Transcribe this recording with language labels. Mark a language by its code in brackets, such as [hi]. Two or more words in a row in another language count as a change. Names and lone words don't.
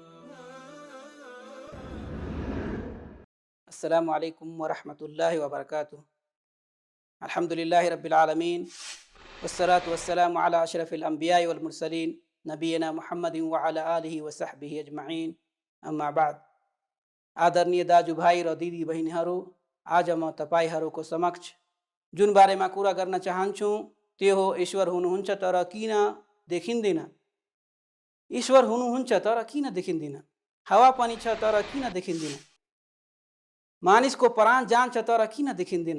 [ar] السلام عليكم ورحمة الله وبركاته. الحمد لله رب العالمين والصلاة والسلام على أشرف الأنبياء والمرسلين نبينا محمد وعلى آله وصحبه أجمعين أما بعد. [ne] आदरणीय दाजुभाइ र दिदी बहिनीहरू, आज म तपाईहरूको समक्ष जुन बारेमा कुरा गर्न चाहन्छु त्यो हो ईश्वर हुनुहुन्छ तर किन देखिँदैन। ईश्वर हुनुहुन्छ तर किन देखिँदैन। हावा पनि छ तर किन देखिँदैन। मानिसको प्राण जान्छ तर किन देखिँदैन।